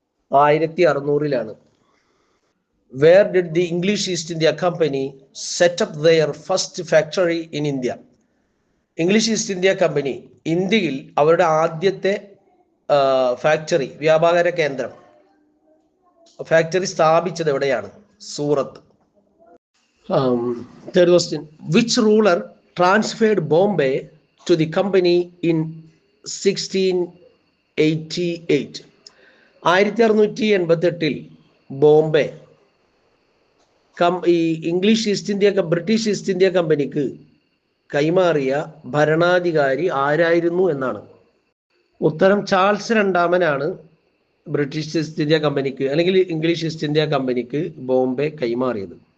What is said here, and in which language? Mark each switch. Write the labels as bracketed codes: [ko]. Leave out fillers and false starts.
[ml] 1600-ലാണ്. [en] Where did the English East India company set up their first factory in India? [ml] English east India company ഇന്ത്യയിൽ അവരുടെ ആദ്യത്തെ factory, വ്യാപാര കേന്ദ്രം, factory സ്ഥാപിച്ചത് എവിടെയാണ്? സൂറത്ത്. [en] Third question. Which ruler transferred Bombay to the company in 1688? [ml] 1688 Bombay ഈ English east India British east India കമ്പനിക്ക് കൈമാറിയ ഭരണാധികാരി ആരായിരുന്നു എന്നാണ്. ഉത്തരം ചാൾസ് രണ്ടാമനാണ് ബ്രിട്ടീഷ് ഈസ്റ്റ് ഇന്ത്യ കമ്പനിക്ക് അല്ലെങ്കിൽ ഇംഗ്ലീഷ് ഈസ്റ്റ് ഇന്ത്യ കമ്പനിക്ക് ബോംബെ കൈമാറിയത്.